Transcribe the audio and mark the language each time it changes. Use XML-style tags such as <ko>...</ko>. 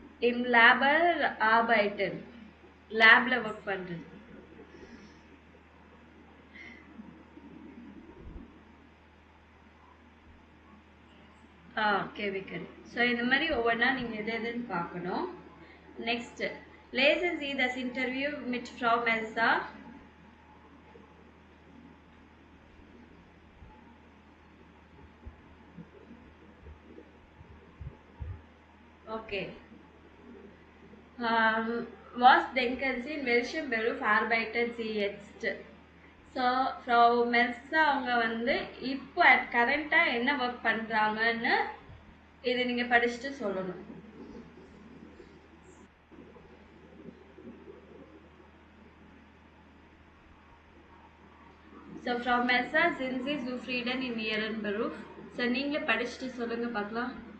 <de>Im Labor arbeiten.</de> <ta>லேப்ல work பண்றது. Chemical. So இந்த மாதிரி ஒவ்வொன்றா நீங்கள் எது எதுன்னு பார்க்கணும். Next</ta> <de>Lesen Sie das Interview mit Frau Melzer. Okay. Was denken Sie, in welchem Beruf arbeiten Sie jetzt?</de> <ta>So ஃப்ரௌ மெல்ஸா அவங்க வந்து இப்போ கரண்ட்டாக என்ன ஒர்க் பண்ணுறாங்கன்னு இது நீங்கள் படிச்சுட்டு சொல்லணும்.</ta> <de>ஸோ ஃப்ரௌ மெல்ஸா sind Sie zufrieden in Ihrem Beruf?</de> <ta>So நீங்கள் படிச்சுட்டு சொல்லுங்கள் பார்க்கலாம்.</ta>